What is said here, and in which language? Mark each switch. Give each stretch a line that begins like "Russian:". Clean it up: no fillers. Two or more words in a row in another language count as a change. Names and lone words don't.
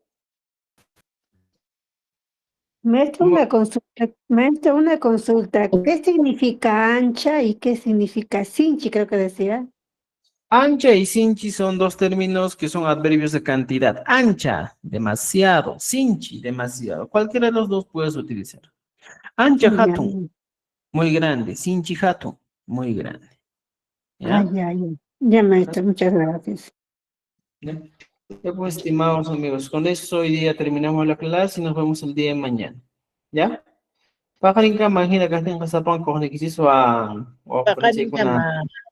Spanish: Maestro, una consulta. ¿Qué significa ancha y qué significa cinchi? Creo que decía. Ancha y cinchi son dos términos que son adverbios de cantidad. Ancha, demasiado. Cinchi, demasiado. Cualquiera de los dos puedes utilizar.
Quechua: Ancha hatun,
Spanish: muy grande.
Quechua: Cinchi hatun,
Spanish: muy grande. ¿Ya? Ya, maestro, muchas gracias. ¿Ya? Ya, pues, estimados amigos, con eso hoy día terminamos la clase y nos vemos el día de mañana. ¿Ya? Pajarinka, imagina que estén casapán con el que hizo a ofrecer con la...